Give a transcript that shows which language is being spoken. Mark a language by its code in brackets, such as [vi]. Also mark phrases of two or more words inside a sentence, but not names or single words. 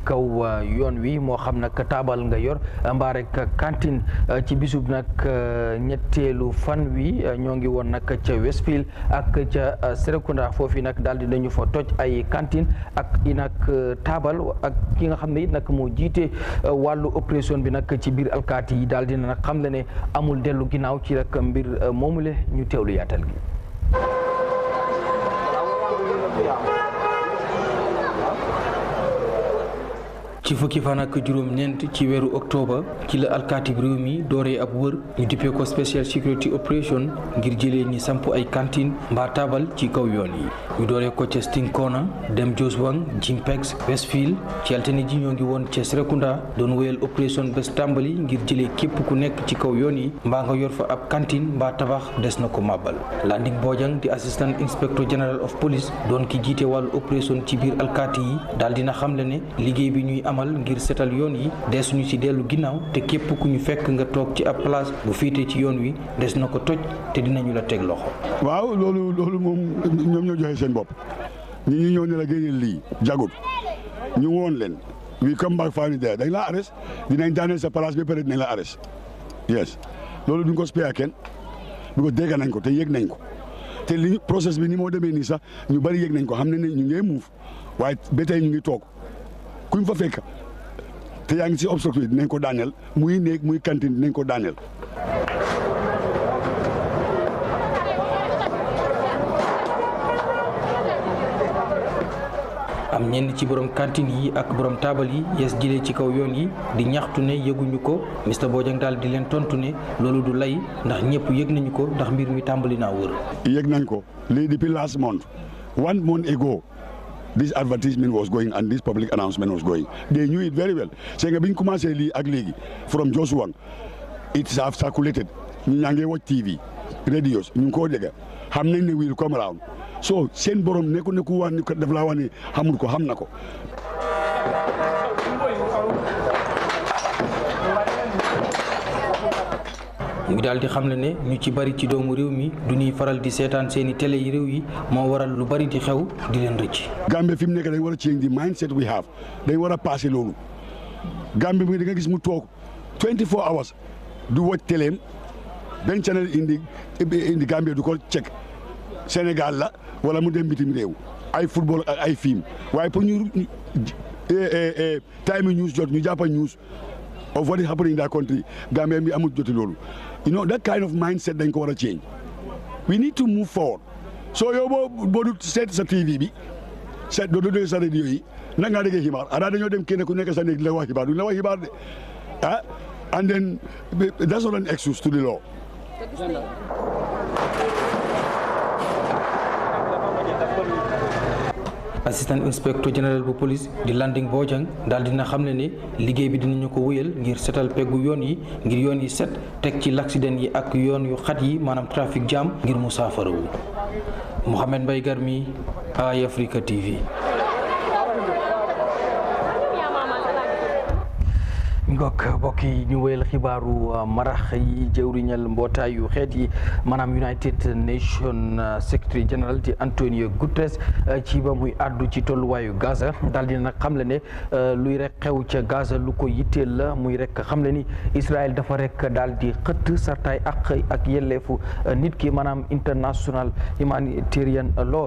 [wo] kaw yoon wi moo xam nag taabal nga yor mbaa rek cantine ci bisub nag ñetteelu fan wi ñoo ngi woon nag ca Westfield ak ca Serekunda foofu nag daal di nañu fa toj ay cantine ak i nag taabal ak ki nga xam ne it nag moo jiite wàllu opération bi nag ci biir alkaati yi daal dina nag xam le ne amul dellu ginnaaw ci rek mbir moomule ñu teewlu yaatal gi. ci fukki fan ak juróom-ñeent ci weeru octobre ci la alkaati réew mi dooree ab wër ñu dippee ko [en] special security operation [wo] ngir jëlee ñi samp ay cantine mbaa taabal ci kaw yoon yi ñu dooree ko ca Sting Corner dem Joswang Jimpex Westfield ci altine ji ñoo ngi woon ca Serekunda doon wéyal opération bés tàmbali ngir jëlee képp ku nekk ci kaw yoon yi mbaa nga yor fa ab cantine mbaa tabax des na ko màbbal Landing Bojang di [en] assistant inspector general of police [wo] doon ki jiite wàllu opération ci biir alkaati yi daal dina xamle ne liggéey bi ñuy amal ngir setal yoon yi des ñu ci dellu ginnaaw te képp ku ñu fekk nga toog ci ab place bu fiitee ci yoon wi des na ko toj te dinañu la teg loxo. waaw loolu moom ñoom ñoo joxe seen bopp ñi ñëw ne la génneel lii jagut ñu woon leen [en] we come back finally there [wo] dañ la arrest dinañ daaneel sa place ba pare dinañ la arrest yes loolu duñ ko spare kenn bi ko dégg nañ ko te yëg nañ ko te li process bi ni moo demee nii sax ñu bari yëg nañ ko xam ne ne ñu ngi muuf waaye ba tey ñu ngi toog kuñ fa fekk te yaa ngi ci obstacle dinañ ko daaneel muy néeg muy cantine dinañ ko daaneel. am ñenn ci borom cantine yi ak borom taabal yi yes jëlee ci kaw yoon yi di ñaxtu ne yëguñu ko Mr Bojang daal di leen tontu ne loolu du lay ndax ñëpp yëg nañu ko ndax mbir mi tàmbali naa wër. yëg nañ ko lii depuis [en] last month 1 month ago. This advertisement was going and this public announcement was going. They knew it very well. [wo] C'est nga biñ commencé lii ak léegi [en] from Joshua it's have circulated [wo] ñu ñaa ngi watch TV radios ñu ngi koo dégg xam nañ ne [en] will come around [wo] so seen borom nekku wax ni ko daf laa wax ne xamul ko xam na ko. mu ngi daal di xam ne ñu ci bari ci doomu réew mi du ñuy faral di seetaan seeni télé yi réew yi moo waral lu bari di xew di leen rëcc. Gambie fi mu nekk dañ war a [en] change the mindset we have [wo] dañ war a passé loolu Gambie bi da nga gis mu toog [en] 24 hours [wo] du watch téléem benn channel indi Gambie du ko check Sénégal la wala mu dem bitim réew ay football ak ay film waaye pour ñu time news jot ñu jàppa [en] news of what is happening in that country [wo] Gambia bi amul joti loolu [en] you know that kind of mindset [wo] dañ ko war a change [en] we need to move forward [wo] so yow boo du seet sa TV bi seet doo dégg sa radio yi nag ngaa déggee xibaar ana dañoo dem kenn ku nekk sa néeg di la wax xibaar du la wax xibaar de ah [en] and then that's not an excuse to the law. [wo] assistant inspector general bu police di Landing Bojang daal dina xam ne liggéey bi dinañu ko wéyal ngir setal peggu yoon yi ngir yoon yi set teg ci l'accident yi ak yoon yu xat yi maanaam [fr] trafic jam [wo] ngir mu saafarawu Mohamed Mbaye Garmi, Eyeafrica TV. ngok mbokk yi ñu wéyal xibaaru marax yi jëwriñal mbootaayu xeet yi maanaam [en] United Nations Secretary General [wo] di Antonio Guterres ci ba muy àddu ci tolluwaayu Gaza daal di nag xamle ne luy rek xew ca Gaza lu ko yitteel la muy rek xamle ni Israël dafa rek daal di xëtt sartaay ak yelleefu nit ki maanaam [en] international humanitarian law